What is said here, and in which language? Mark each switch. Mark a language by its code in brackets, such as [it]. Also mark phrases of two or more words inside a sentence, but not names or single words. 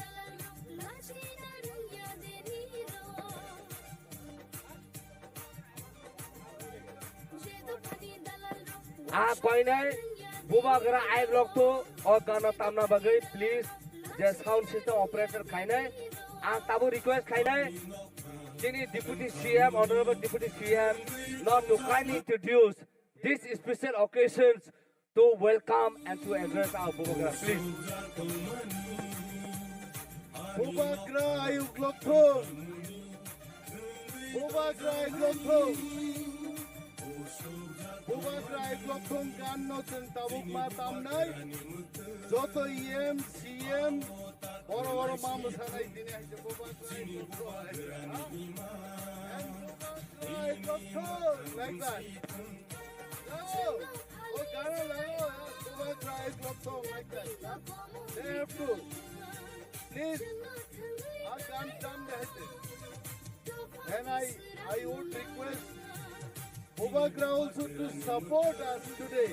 [trp] Koine Bubagra Ayuk Lokto or Gana Tamna Bagai, [en] please. The sound system operator Kaine. [trp] Tabu request Kaine. [en] Sini Deputy CM, Honorable Deputy CM, now to kindly introduce these special occasions to welcome and to address our Bubagra, please. [trp] Bubagra Ayuk Lokto. Bubagra Ayuk Lokto. Bubagra Ayuk Lokto Ganno Sing Tabuk Matamnai. Joto EM, CM, Boro Mamu Sanai Dine Haite Bubagra Ayuk Lokto. [en] Like that. [trp] No! Oh, Gana Lago, Bubagra Ayuk Lokto [en] like that. They have to. Please, I can't come there. And I would request Bubagra also to support us today.